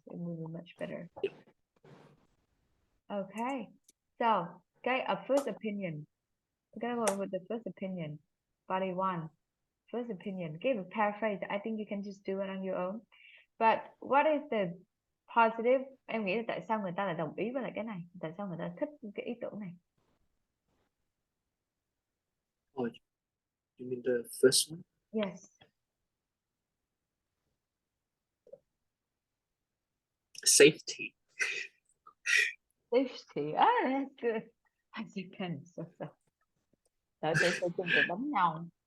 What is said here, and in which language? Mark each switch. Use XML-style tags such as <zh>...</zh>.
<en>It will be much better. Yeah. Okay. So, a first opinion. We're gonna go with the first opinion. Body one. First opinion. Give a paraphrase. I think you can just do it on your own. But what is the positive?</en> <vi>Em nghĩ là tại sao người ta lại đồng ý với lại cái này? Tại sao người ta thích cái ý tưởng này?</vi> <en>Oh, you mean the first one? Yes. Safety. Safety. Ah, that's good. As you can. So.</en> <vi>Đợi tôi chung từ đánh nhau.</vi>